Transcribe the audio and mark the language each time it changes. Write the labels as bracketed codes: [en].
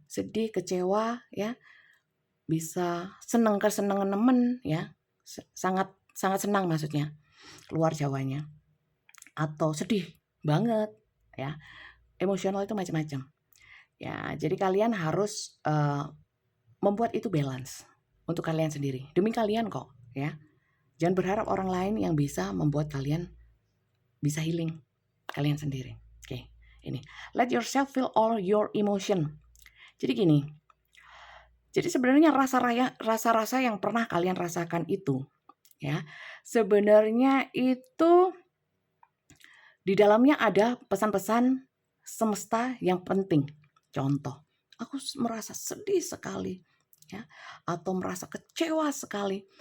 [id] Sedih, kecewa, ya, bisa senang kesenangan nemen, ya, sangat senang maksudnya, keluar Jawanya, atau sedih banget, ya. Emosional itu macam-macam. Ya, jadi kalian harus membuat itu balance untuk kalian sendiri. Demi kalian kok, ya. Jangan berharap orang lain yang bisa membuat kalian bisa healing kalian sendiri. Oke, ini. [en] Let yourself feel all your emotion. [id] Jadi gini. Jadi sebenarnya rasa-rasa yang pernah kalian rasakan itu, ya. Sebenarnya itu di dalamnya ada pesan-pesan semesta yang penting. Contoh, aku merasa sedih sekali, ya, atau merasa kecewa sekali.